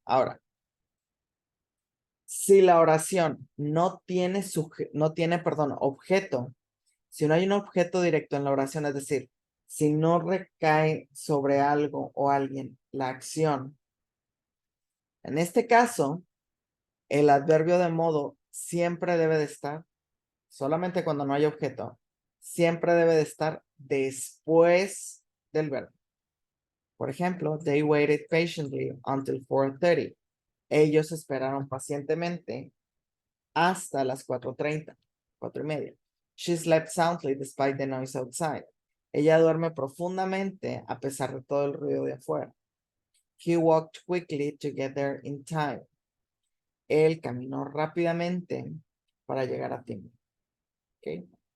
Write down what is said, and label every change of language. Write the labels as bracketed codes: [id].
[es] Ahora, si la oración no tiene, objeto, si no hay un objeto directo en la oración, es decir, si no recae sobre algo o alguien la acción, en este caso, el adverbio de modo siempre debe de estar, solamente cuando no hay objeto, siempre debe de estar después del verbo. Por ejemplo, [en] they waited patiently until 4:30. [es] Ellos esperaron pacientemente hasta las 4:30, 4:30. [en] She slept soundly despite the noise outside. [es] Ella duerme profundamente a pesar de todo el ruido de afuera. [en] He walked quickly to get there in time. [es] Él caminó rápidamente para llegar a tiempo. ¿Okay?